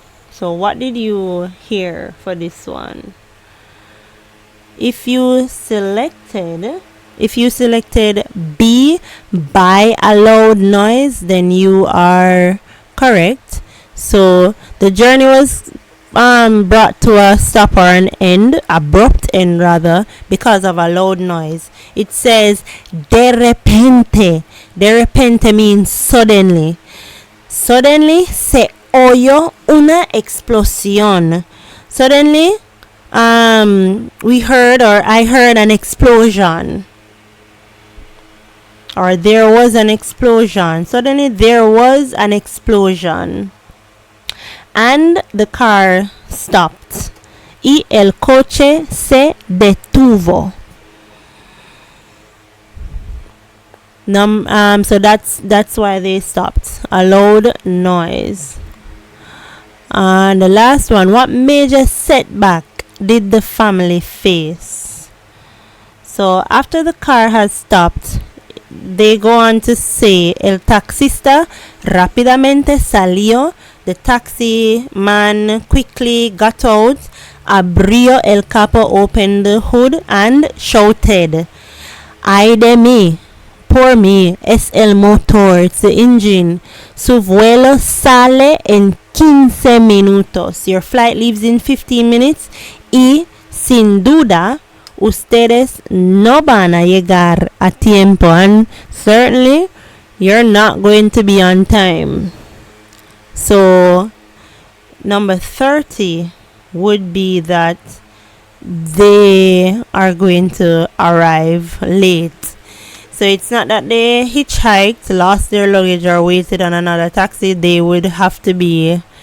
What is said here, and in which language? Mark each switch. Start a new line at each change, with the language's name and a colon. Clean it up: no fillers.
English: So what did you hear for this one? If you selected B, by a loud noise, then you are correct. So the journey was brought to a stop or an end, abrupt end rather, because of a loud noise. It says
Spanish: de repente. De repente
English: means suddenly. Suddenly
Spanish: se oyó una explosión.
English: Suddenly we heard, or I heard, an explosion. Or there was an explosion. Suddenly there was an explosion. And the car stopped.
Spanish: Y el coche se detuvo.
English: So that's why they stopped. A loud noise. And the last one, what major setback did the family face? So after the car has stopped, they go on to say,
Spanish: el taxista rápidamente salió.
English: The taxi man quickly got out,
Spanish: abrió el capo,
English: opened the hood, and shouted,
Spanish: ay de mí, por mí, es el motor,
English: it's the engine.
Spanish: Su vuelo sale en 15 minutos.
English: Your flight leaves in 15 minutes.
Spanish: Y sin duda, ustedes no van a llegar a tiempo.
English: And certainly, you're not going to be on time. So number 30 would be that they are going to arrive late. So it's not that they hitchhiked, lost their luggage, or waited on another taxi. They would have to be